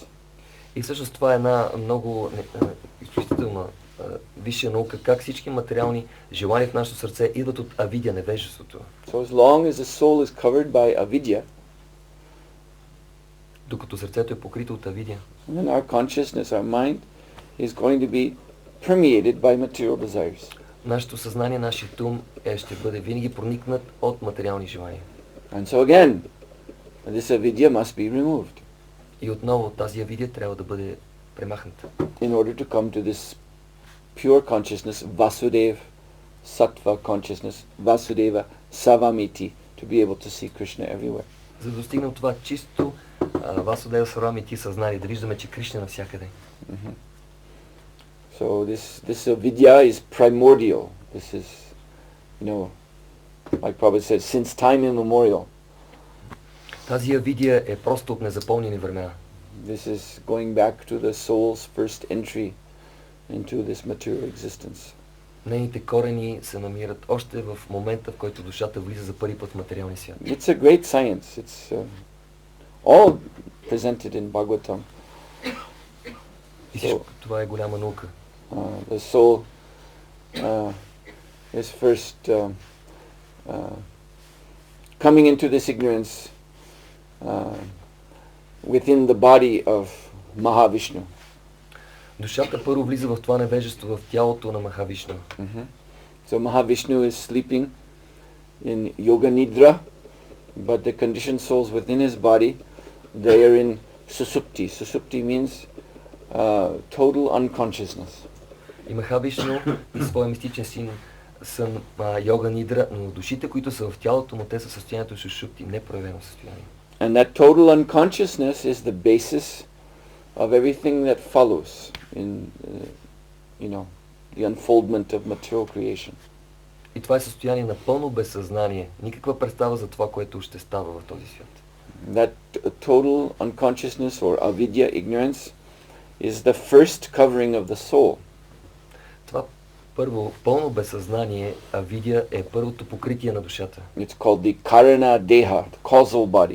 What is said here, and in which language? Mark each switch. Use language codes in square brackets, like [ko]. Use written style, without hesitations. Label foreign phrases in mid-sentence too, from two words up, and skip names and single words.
[bg] И всъщност това е една много изключителна висша наука, как всички материални желания в нашето сърце идват от авидя, невежеството. [en] So as long as the soul is covered by avidya, [bg] докато сърцето е покрито от авидя, [en] then our consciousness, our mind, is going to be permeated by material desires. [bg] Нашето съзнание, нашият ум ще бъде винаги проникнат от материални желания. [en] And so again, this avidya must be removed. [bg] И отново тази авидия трябва да бъде премахната. [en] In order to come to this pure consciousness, Vasudev, Sattva consciousness, Vasudeva, Savamiti, to be able to see Krishna everywhere. [bg] За да достигнем това чисто Vasudeva Savamiti съзнание, да виждаме, че Кришна е навсякъде. [en] So this avidya is primordial. This is, like Prabhupada said, since time immemorial. [bg] Тази авидия е просто от незапомнени времена. [en] This is going back to the soul's first entry into this material existence. [bg] Нейните корени се намират още в момента, в който душата влиза за първи път в материалния свят. [en] It's a great science. It's all presented in Bhagavatam. [bg] И всичко това е голяма наука. [en] The soul is first coming into this ignorance within the body of Mahavishnu. [bg] Душата първо влиза в това невежество в тялото на Махавишну. [en] So Mahavishnu is sleeping in [sa] yoga nidra, [en] but the conditioned souls within his body, they are in susupti. Susupti means total unconsciousness. [bg] И Махавишну и своя мистичен син са [sa] योग निद्रा, [bg] но душите, които са в тялото му, те са в състоянието сушупти, непроявено състояние. [en] And that total unconsciousness is the basis of everything that follows in, the unfoldment of material creation. [bg] И това е състояние на пълно безсъзнание, никаква представа за това, което ще става в този свят. [en] That total unconsciousness or avidya, ignorance, is the first covering of the soul. [bg] Това първо пълно безсъзнание, авидя, е първото покритие на душата. [en] It's called the [sa] karana deha, [en] the causal body.